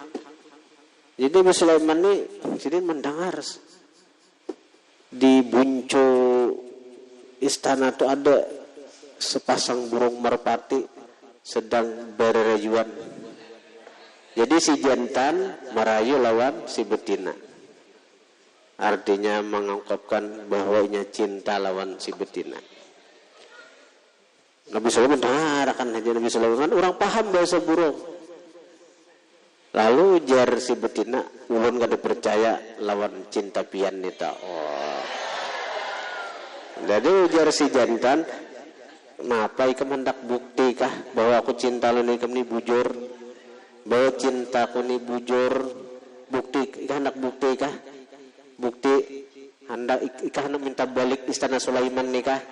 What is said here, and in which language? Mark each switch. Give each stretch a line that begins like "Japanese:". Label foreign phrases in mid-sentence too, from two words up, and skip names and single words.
Banjar: Jadi Nabi Sulaiman ini sih mendengar di buncu istana itu ada sepasang burung merpati sedang bererajuan. Jadi si jantan merayu lawan si betina. Artinya mengungkapkan bahwa ia cinta lawan si betina. Nabi Sulaiman dengarkan aja Nabi Sulaiman orang paham bahasa burung. Lalu jar si betina, ulun kada percaya lawan cinta pian nita. Oh. Jadi ujar si jantan, kenapa ikam hendak bukti kah bahwa aku cinta lu ikam ni bujur, bahwa cintaku ni bujur, bukti ikam hendak bukti kah, bukti hendak ikam hendak minta balik istana Sulaiman nih kah?